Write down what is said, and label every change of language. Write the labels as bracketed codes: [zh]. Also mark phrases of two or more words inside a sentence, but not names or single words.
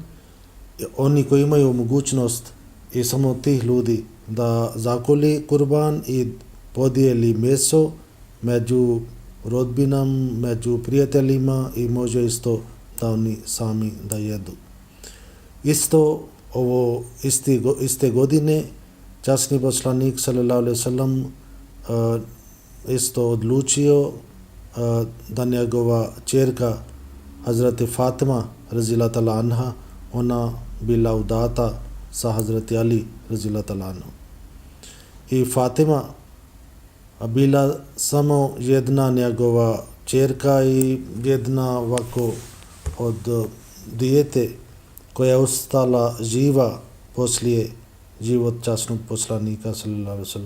[bs] Oni koji imaju mogućnost i samo tih ljudi da zakoli kurban i podijeli meso među rodbinama, među prijateljima i može isto da oni sami da jedu. Isto iste godine časni poslanik [ar] صلى الله عليه وسلم [bs] isto odlučio da njegova ćerka Hazreti Fatima [ar] رضي الله تعالى عنها [bs] ona bila udata sa Hazreti Ali [ar] رضي الله تعالى عنه. [bs] I Fatima bila samo jedna njegova ćerka i jedna ovako od dijete koja je ostala živa poslije život časnog poslanika [ar] صلى الله عليه وسلم.